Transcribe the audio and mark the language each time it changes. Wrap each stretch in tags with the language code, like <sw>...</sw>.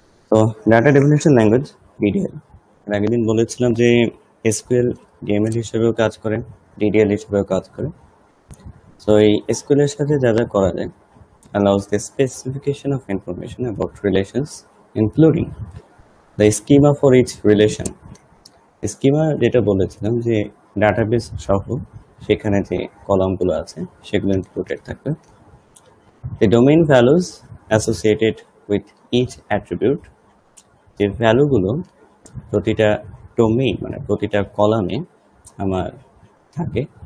<bn>তো data definition language DDL এর আগের দিন বলেছিলাম যে এসকিউএল ডিএমএল হিসেবেও কাজ করে, ডিডিএল হিসেবেও কাজ করে। সো এই এসকিউএল এর সাথে যা যা করা যায়</bn> <en>allows the specification of information about relations including the schema for each relation.</en> <bn>Schema যেটা বলেছিলাম যে ডাটাবেস সহ সেখানে যে কলামগুলো আছে সেগুলো ইনক্লুডেড থাকবে।</bn> <en>The domain values associated with each attribute,</en> <bn>যে ভ্যালুগুলো প্রতিটা ডোমেইন মানে প্রতিটা কলামে আমার থাকে।</bn>